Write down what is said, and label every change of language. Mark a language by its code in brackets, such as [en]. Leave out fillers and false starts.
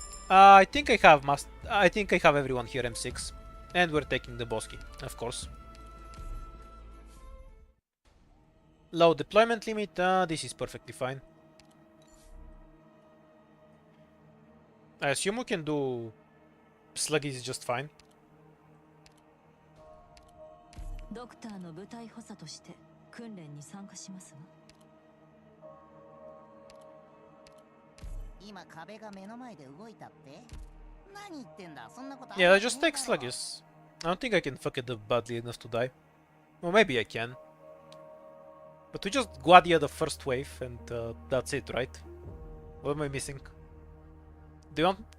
[en] I think I have everyone here M6, and we're taking the Bosky, of course. Low deployment limit. This is perfectly fine. I assume we can do Sluggies just fine. [ja] ドクターの部隊補佐として訓練に参加しますわ。今壁が目の前で動いたって？何言ってんだ？そんなこと。 [en] Yeah, I just take Sluggies. I don't think I can fuck it up badly enough to die. Well, maybe I can. But we just Guadia the first wave and that's it, right? What am I missing? Do you want...